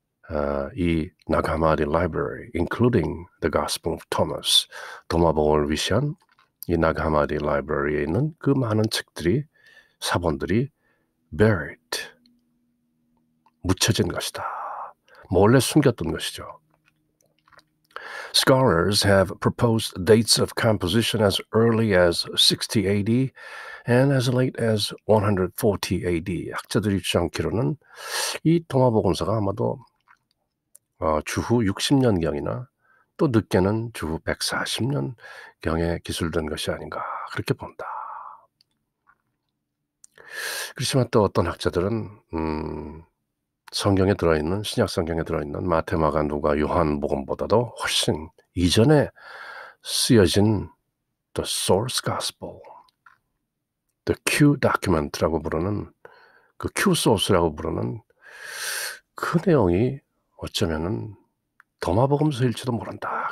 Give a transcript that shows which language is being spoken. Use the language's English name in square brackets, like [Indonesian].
[Korean] 이 Nag Hammadi Library, [English] including the Gospel of Thomas, [Korean] 도마복음을 위시한 이 Nag Hammadi Library에 있는 그 많은 책들이, 사본들이 buried, 묻혀진 것이다. 몰래 숨겼던 것이죠. [English] Scholars have proposed dates of composition as early as 60 AD and as late as 140 AD. [Korean] 학자들이 주장키로는 이 도마복음서가 아마도 주후 60년경이나 또 늦게는 주후 140년경에 기술된 것이 아닌가 그렇게 본다. 그렇지만 또 어떤 학자들은 성경에 들어있는, 신약 성경에 들어있는 마태, 마가, 누가, 요한복음보다도 훨씬 이전에 쓰여진 [English] the source gospel, the Q document [Korean] 라고 부르는, 그 Q source라고 부르는 그 내용이 어쩌면은 도마복음서일지도 모른다.